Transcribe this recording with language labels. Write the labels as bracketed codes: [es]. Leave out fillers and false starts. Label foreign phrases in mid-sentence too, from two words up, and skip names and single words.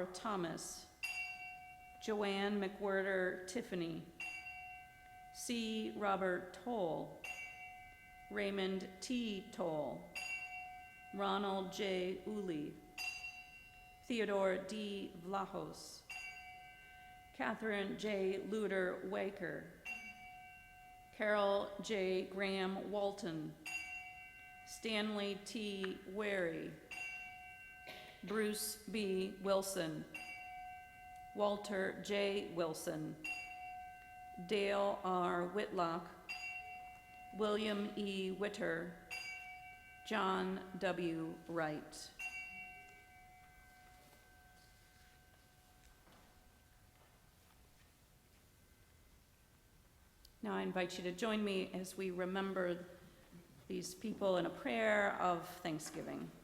[en] Thomas, Joanne McWhirter Tiffany, C. Robert Toll, Raymond T. Toll, Ronald J. Uli, Theodore D. Vlahos, Catherine J. Luder Waker, Carol J. Graham Walton, Stanley T. Wary, Bruce B. Wilson, Walter J. Wilson, Dale R. Whitlock, William E. Witter, John W. Wright. Now I invite you to join me as we remember these people in a prayer of thanksgiving.